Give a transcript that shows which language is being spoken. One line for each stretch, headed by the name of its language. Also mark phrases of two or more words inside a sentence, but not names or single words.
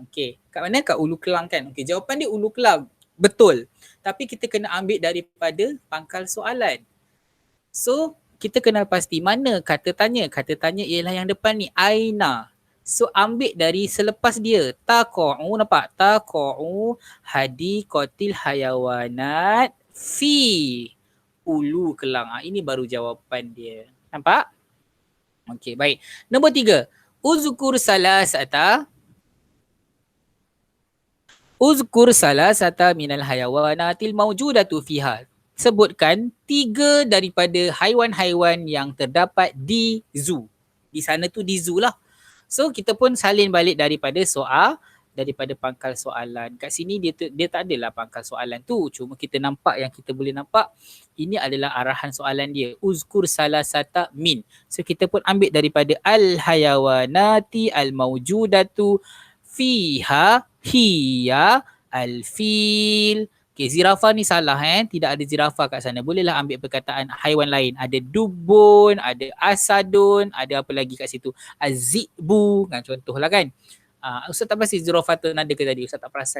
Malay: Okey, kat mana? Kat Ulu Kelang kan. Okey, jawapan dia Ulu Kelang. Betul. Tapi kita kena ambil daripada pangkal soalan. So kita kena pasti mana kata tanya. Kata tanya ialah yang depan ni, aina. So ambil dari selepas dia, taqa'u, nampak?
Arabic: تقع حديقة الحيوانات في Ulu Kelang.
Malay: Ini baru jawapan dia. Nampak? Okey, baik. Nombor 3.
Arabic: اذكر ثلاثة من الحيوانات الموجودة فيها.
Malay: Sebutkan 3 daripada haiwan-haiwan yang terdapat di zoo. Di sana tu di zoo lah. So kita pun salin balik daripada daripada pangkal soalan. Kat sini dia tak adalah pangkal soalan tu. Cuma kita nampak, yang kita boleh nampak, ini adalah arahan soalan dia.
Arabic: اذكر ثلاثة من.
Malay: So kita pun ambil daripada
Arabic: الحيوانات الموجودة فيها هي الفيل.
Malay: Okay, zirafah ni salah tidak ada zirafah kat sana. Bolehlah ambil perkataan haiwan lain. Ada dubun, ada asadun, ada apa lagi kat situ. Az-zi'bu, kan, contohlah kan. Ustaz tak pasti zirafatun ada ke tadi? Ustaz tak perasan.